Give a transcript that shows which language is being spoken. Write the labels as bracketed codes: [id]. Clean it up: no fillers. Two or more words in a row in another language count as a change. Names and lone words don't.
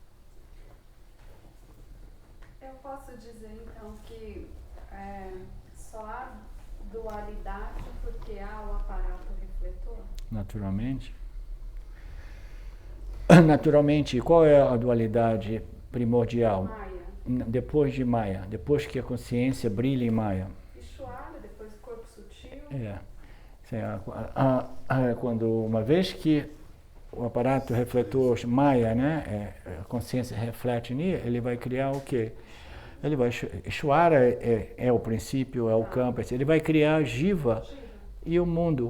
[pt] Eu posso dizer então que só há dualidade porque há o aparato refletor? Naturalmente. Naturalmente, qual é a dualidade primordial? Maya. Depois de Maya, depois que a consciência brilha em Maya. Ishvara, depois corpo sutil. Quando uma vez que o aparato refletor Maya, né, a consciência reflete nele, ele vai criar o quê? Ele vai, Ishvara é o princípio, é o campo, ele vai criar Jiva e o mundo.